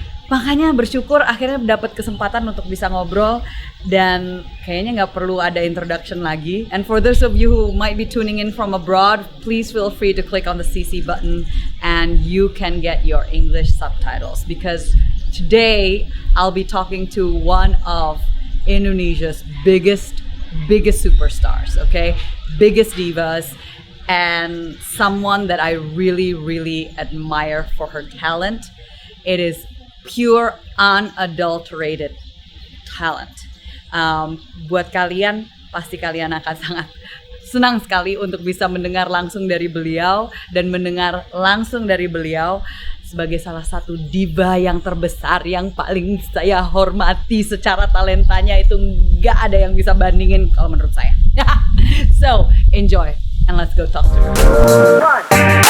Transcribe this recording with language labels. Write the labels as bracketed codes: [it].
[id] Makanya bersyukur akhirnya dapat kesempatan untuk bisa ngobrol dan kayaknya nggak perlu ada introduction lagi. [en] And for those of you who might be tuning in from abroad, please feel free to click on the CC button and you can get your English subtitles because today I'll be talking to one of Indonesia's biggest superstars, okay? Biggest divas and someone that I really admire for her talent. It is pure unadulterated talent. [id] Buat kalian, pasti kalian akan sangat senang sekali untuk bisa mendengar langsung dari beliau dan mendengar langsung dari beliau sebagai salah satu diva yang terbesar yang paling saya hormati secara talentanya. Itu nggak ada yang bisa bandingin kalau menurut saya. [en] So enjoy and let's go talk to her.